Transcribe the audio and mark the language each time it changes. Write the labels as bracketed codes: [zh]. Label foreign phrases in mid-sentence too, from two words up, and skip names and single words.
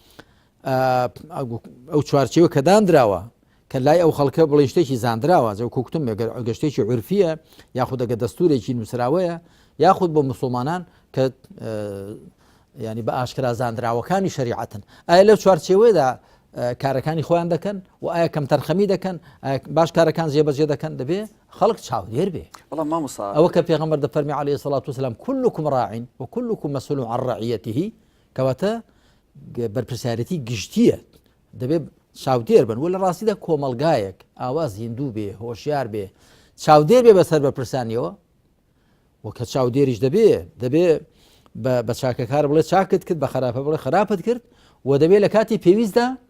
[ckb] ئەو چوارچێوە کە دانراوە کە لای ئەو خەڵکە بڵێ شتێکی زاندراوە جە کوکتم ئەگەر گەشتێکی عورفیە یاخود ئەگە دەستورێکی نووسراوەیە یاخود بۆ مسلمانان کە ینی بە ئاشکرا زاندراوەکانی شریعەتن ئایا لەو چوارچێوەیەدا کارەکانی خۆیان دەکەن و ئایا کەم تەرخەمی دەکەن باش کارەکان جێبەجێ دەکەن دەبێ خەڵک چاودێر بێ ئەوە کە پێغەمبەر دەفەرمی [ar] عەلەیهی سەڵات وسەلام كلكم راع وكلكم مسؤول عن رعيته [ckb] کەواتە بەرپرسیارەتی گشتیە دەبێ چاودێر بن و لە ڕاستیدا کۆمەلگایەک ئاوا زیندوو بێ هۆشیار بێ چاودێر بێ بەسەر بەرپرسانیەوە و کە چاودێریش دەبێ بە چاکەکار بڵێ چاکت کرد بە خراپە بڵێ خراپت کرد و دەبێت لە کاتی پێویستدا